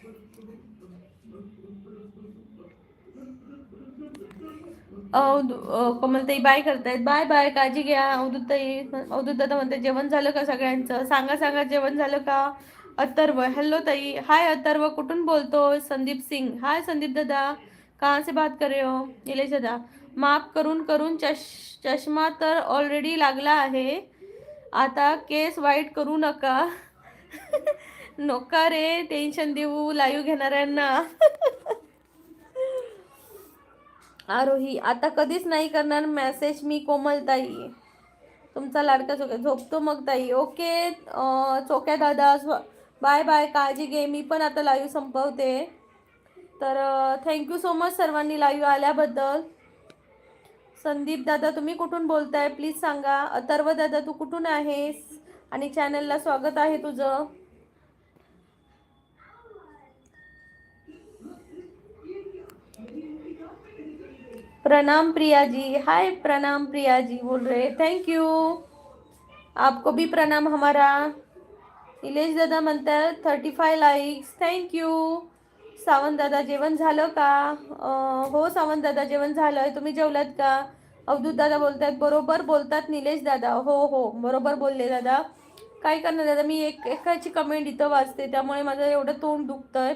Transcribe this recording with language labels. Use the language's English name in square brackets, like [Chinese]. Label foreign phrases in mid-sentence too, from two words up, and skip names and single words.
[Marathi] कोमलताई बाय करतायत. बाय बाय, काळजी घ्या. अवधूतताई, अवधूत दादा म्हणते जेवण झालं का सगळ्यांचं? सांगा सांगा जेवण झालं का? अथर्व, हॅलो ताई. हाय अथर्व, कुठून बोलतो? संदीप सिंग. [Hindi] हाय संदीप दादा, कहाँ से बात कर रहे हो? [Marathi] निलेश दादा, माफ करून करून चष्मा तर ऑलरेडी लागला आहे, आता केस वाईट करू नका. नका रे टेन्शन देऊ लाईव्ह घेणाऱ्यांना. आरोही, आता कधीच नाही करणार मेसेज मी. कोमलताई, तुमचा लाडका चोक्या. झोपतो मग ताई. ओके चोक्या दादा, बाय बाय, काळजी घे. मी पण आता लाईव्ह संपवते. तर [English] thank you so much [Marathi] सर्वांनी लाईव्ह आल्याबद्दल. संदीप दादा, तुम्ही कुठून बोलताय प्लीज सांगा. अथर्व दादा, तू कुठून आहेस आणि चॅनलला स्वागत आहे तुझं. प्रणाम प्रिया जी. [Hindi] हाय प्रणाम प्रिया जी बोल रहे. [English] thank you, [Hindi] आपको भी प्रणाम हमारा. [Marathi] निलेश दादा म्हणतात 35 लाईक्स. थँक्यू. सावंत दादा, जेवण झालं का? हो सावंत दादा, जेवण झालंय. तुम्ही जेवलात का? अवधूत दादा बोलतात बरोबर बोलतात निलेश दादा. हो हो, बरोबर बोलले दादा. काय करणार दादा, मी एकाची कमेंट इथं वाचते त्यामुळे माझं एवढं तोंड दुखतंय.